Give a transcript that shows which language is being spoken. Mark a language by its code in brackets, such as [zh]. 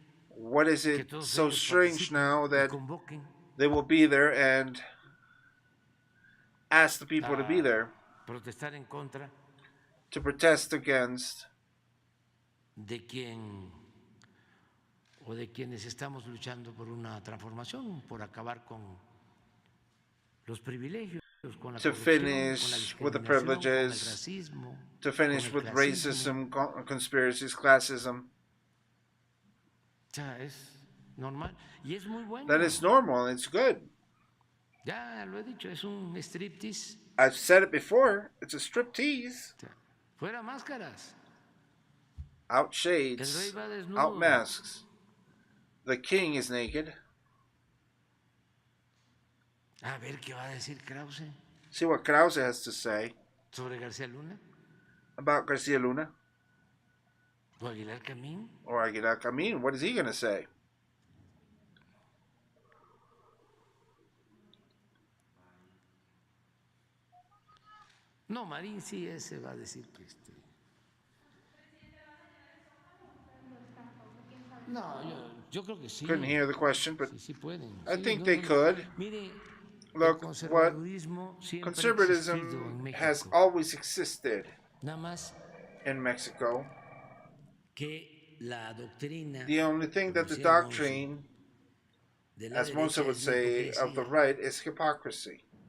[en] What is it so strange now that they will be there and ask the people to be there to protest against [es] de quien o de quienes estamos luchando por una transformación, por acabar con los privilegios, con la [en] to finish with the privileges, [es] racismo, [en] to finish with racism, conspiracies, classism. [es] O sea, es normal y es muy bueno. [en] That is normal and it's good. [es] Ya lo he dicho, es un striptease. [en] I've said it before, it's a striptease. [es] Fuera máscaras. [en] Out shades, out masks. The king is naked. [es] A ver qué va a decir Krause. [en] See what Krause has to say [es] sobre García Luna. [en] about García Luna. [es] O Aguilar Camín. [en] Or Aguilar Camín, what is he going to say? [es] No, Marín sí ese va a decir que No, yo creo que sí. [en] Couldn't hear the question, but [es] Sí pueden. [en] I [es] Sí, [en] think they could. [es] Mire, [en] Look, what conservatism has always existed [es] nada más [en] in Mexico. [es] Que la doctrina, [en] the only thing that the doctrine, as Monse would say, of the right is hypocrisy.